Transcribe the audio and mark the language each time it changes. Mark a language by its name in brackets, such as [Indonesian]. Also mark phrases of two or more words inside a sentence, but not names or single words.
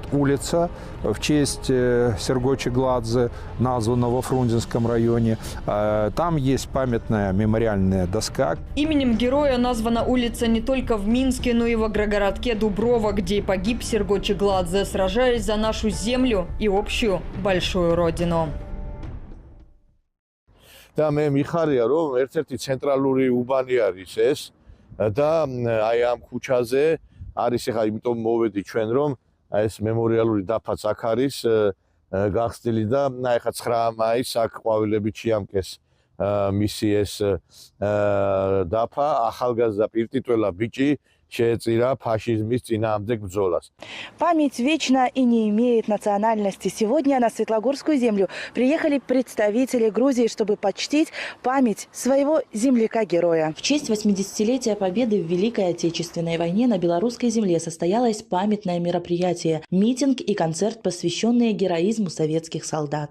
[Russian] Улица в честь Серго Чигладзе, названа во Фрунзенском районе. Там есть памятная мемориальная доска. Именем героя названа улица не только в Минске, но и в агрогородке Дуброво, где погиб Серго Чигладзе, сражаясь за нашу землю и общую большую родину. [Georgian] და მე მიხარია რომ ერთ-ერთი ცენტრალური უბანი არის ეს და აი ამ ქუჩაზე არის ახლა იმიტომ მოვედი ჩვენ რომ ეს მემორიალური დაფაც აქ არის გახსნილი და ახლა 9 მაისს აქ ყვავილებით შეამკეს მისი ეს დაფა ახალგაზრდა პირტიტველა ბიჭი შეეწირა ფაშიზმის წინააღმდეგ ბრძოლას. [Russian] Память вечна и не имеет национальности. Сегодня на Светлогорскую землю приехали представители Грузии, чтобы почтить память своего земляка-героя. В честь 80-летия победы в Великой Отечественной войне на белорусской земле состоялось памятное мероприятие – митинг и концерт, посвященные героизму советских солдат.